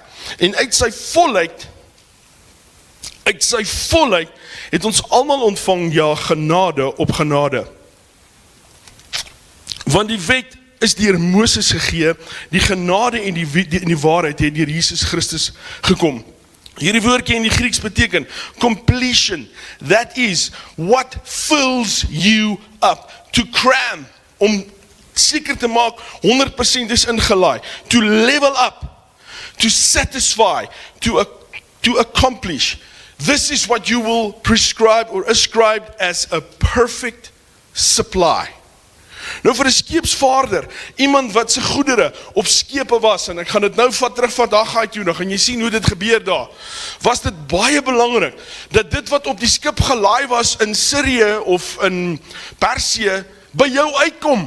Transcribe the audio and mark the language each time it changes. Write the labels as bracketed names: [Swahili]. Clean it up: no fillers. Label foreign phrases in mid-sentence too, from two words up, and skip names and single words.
[Afrikaans] En uit sy volheid het ons almal ontvang, ja, genade op genade. Want die wet is deur Moses gegee, die genade en die waarheid het deur Jesus Christus gekom. Hierdie woordjie in die Grieks beteken [English] completion, that is what fills you up, to cram, [Afrikaans] om seker te maak 100% is ingelaai, [English] to level up, to satisfy, to accomplish. This is what you will prescribe or ascribe as a perfect supply. [Afrikaans] Nou vir 'n skeepsvaarder, iemand wat sy goedere op skepe was, en ek gaan dit nou terug van Haggai toe, dan gaan jy sien hoe dit gebeur daar, was dit baie belangrik, dat dit wat op die skip gelaai was in Sirië of in Persië, by jou uitkom.